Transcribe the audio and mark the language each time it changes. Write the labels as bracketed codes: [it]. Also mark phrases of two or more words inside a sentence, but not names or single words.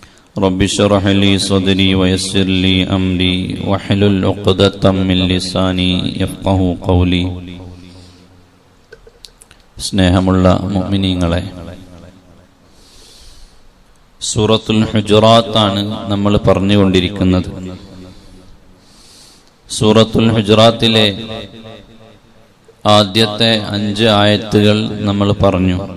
[ar] رب اشرح لي صدري ويسر لي أمري واحلل عقدة من لساني يفقهوا قولي. [ml] സ്നേഹമുള്ള മുഅ്മിനീങ്ങളെ, സൂറത്തുൽ ഹുജറാത്താണ് നമ്മൾ പറഞ്ഞുകൊണ്ടിരിക്കുന്നത്. സൂറത്തുൽ ഹുജറാത്തിലെ ആദ്യത്തെ 5 ആയത്തുകൾ നമ്മൾ പറഞ്ഞു.